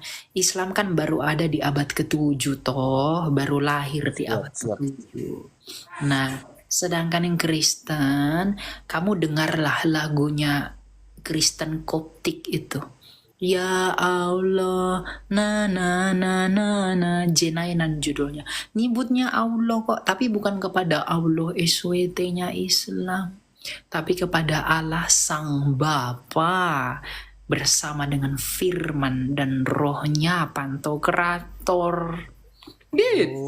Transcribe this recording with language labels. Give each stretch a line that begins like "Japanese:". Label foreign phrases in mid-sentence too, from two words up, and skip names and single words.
Indonesian: Islam kan baru ada di abad ke-7 toh, baru lahir di abad Siap. ke-7. Nah, sedangkan yang Kristen, kamu dengarlah lagunya Kristen Koptik itu.
Arabic: Ya Allah,
Indonesian: na na na na na, jenainan judulnya. Nyebutnya Allah kok, tapi bukan kepada Allah SWT-nya Islam, tapi kepada Allah Sang Bapa bersama dengan firman dan rohnya Pantokrator. Gitu.